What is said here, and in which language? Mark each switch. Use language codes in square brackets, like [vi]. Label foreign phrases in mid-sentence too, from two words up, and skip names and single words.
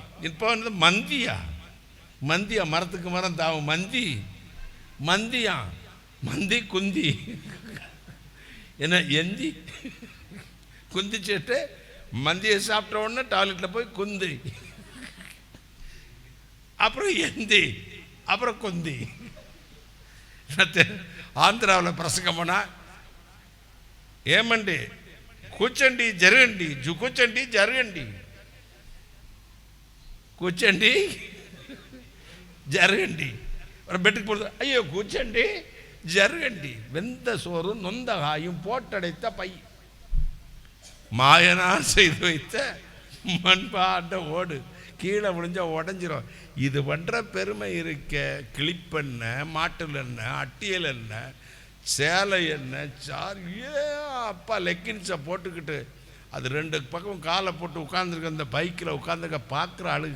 [ta] இப்போ வந்து மந்தியா, மந்தியா, மரத்துக்கு மரம் தாவும் மந்தி, மந்தியா, மந்தி குந்தி, என்ன எந்தி குந்திச்சுட்டு மந்தியை சாப்பிட்ட உடனே டாய்லெட்டில் போய் குந்தி, அப்புறம் எந்தி, அப்புறம் குந்தி. ஆந்திராவில் பிரசங்கம் போனா [te] ఏమండి కూర్చోండి జరగండి కూర్చోండి జరగండి కూర్చోండి జరగండి [ta] பெட்டுக்கு போடுது. [te] అయ్యో కూర్చోండి జరగండి. [ta] வெந்த சோறு நொந்த காயும் போட்டடைத்த பை, மாயனார் செய்து வைத்த மண்பாண்ட ஓடு. கீழே விழுஞ்சா உடஞ்சிரும். இது பண்ற பெருமை இருக்க. கிளிப்பெண்ண, மாட்டுல என்ன, அட்டியல் என்ன, சேலை என்ன, சார் அப்பா லெக்கின்ஸை போட்டுக்கிட்டு அது 2 பக்கம் காலை போட்டு உட்காந்துருக்க அந்த பைக்கில் உட்காந்துருக்க பார்க்குற ஆளு.